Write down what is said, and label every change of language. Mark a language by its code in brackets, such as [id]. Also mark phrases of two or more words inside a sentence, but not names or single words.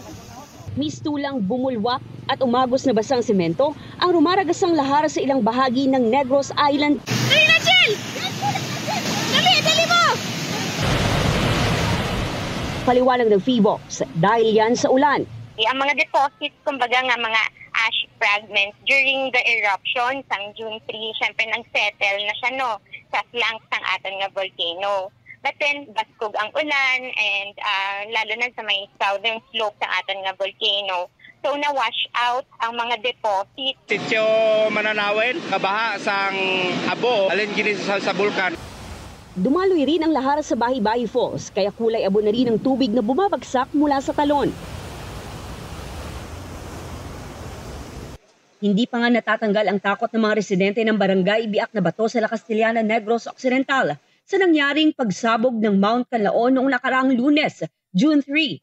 [tl] Mistulang bumulwak at umagos na basang semento ang rumaragasang lahar sa ilang bahagi ng Negros Island. [hil] Dali na, Jill! Dali mo! [tl] Paliwanag ng FIVOX dahil yan sa ulan. [hil] Ang mga deposits, kumbaga nga mga [en] ash fragments during the eruption [hil] sang June 3, syempre nang-settle na siya sa flanks ng ating nga volcano. [en] But then, [hil] baskog ang ulan and lalo na sa may southern slope ng ating nga volcano. So, na-wash out ang mga deposits. Sityo Mananawin, kabaha sang abo, alin gini sa bulkan. [tl] Dumaloy rin ang lahar sa Bahi-Bahi Falls, kaya kulay abo na rin ang tubig na bumabagsak mula sa talon. Hindi pa nga natatanggal ang takot ng mga residente ng barangay Biak na Bato sa La Castellana, Negros Occidental sa nangyaring pagsabog ng Mount Canlaon noong nakaraang Lunes, June 3.